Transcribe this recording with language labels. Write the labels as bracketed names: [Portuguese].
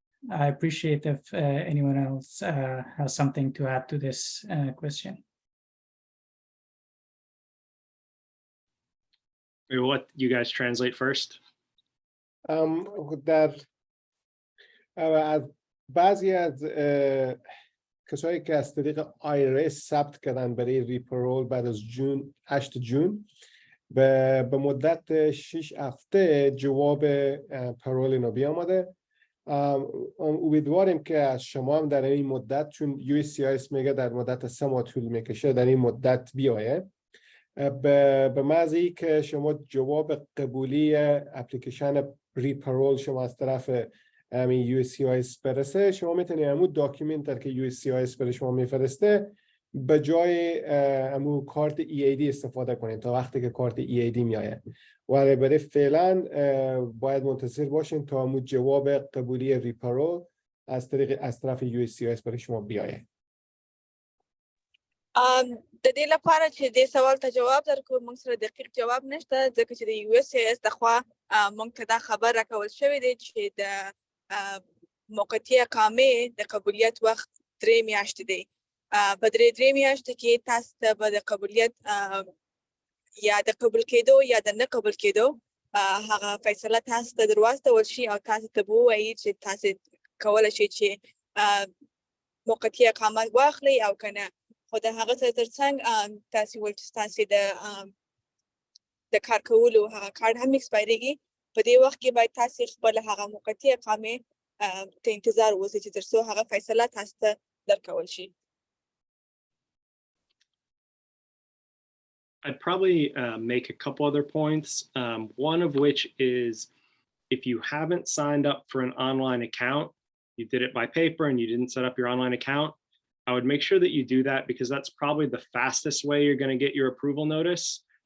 [English] I appreciate if anyone else has something to add to this question. We'll let you guys translate first. [Persian] در از بعضی از کسایی که از طریق آیرس ثبت کردن برای ریپارول بعد از 8 جون به مدت 6 هفته جواب پارول اینا بیامده. امیدواریم که از شما هم در این مدت، چون USCIS میگه در مدت 3 ماه طول میکشه، در این مدت بیایه. به محض اینکه شما جواب قبولی اپلیکیشن ری-پارول شما از طرف USCIS برسه، شما میتونید همون داکیومنت که USCIS برای شما میفرسته به جای همون کارت EAD استفاده کنید تا وقتی که کارت EAD میآید. ولی برای فعلا باید منتظر باشین تا همون جواب قبولی ری-پارول از طرف USCIS برای شما بیاید. [Pashto] د دې لپاره چې دې سوال ته جواب درکړو، موږ سره دقیق جواب نشته، ځکه چې د USCIS د خوا موږ ته دا خبر راکول شوی دی چې د موقتي اقامې د قبولیت وخت 3 میاشتې دی. په 3 میاشتې کې تاسو ته به د قبولیت یا د قبول کېدو یا د نه قبول کېدو هغه فیصله تاسو ته درواستول شي او تاسو ته به ووایي چې تاسو کولی شئ چې موقتي اقامت واخلئ او که نه. خو د هغه څه ترڅنګ تاسو ول چې تاسو د کار کولو هغه کارت هم ایکسپایریږي په دې وخت کې باید تاسو خپل هغه موقتي اقامه ته انتظار وکړئ چې تر څو هغه فیصله تاسو ته درکول شي. [English] I'd probably make a couple other points. One of which is if you haven't signed up for an online account, you did it by paper and you didn't set up your online account, I would make sure that you do that because that's probably the fastest way you're going to get your approval notice.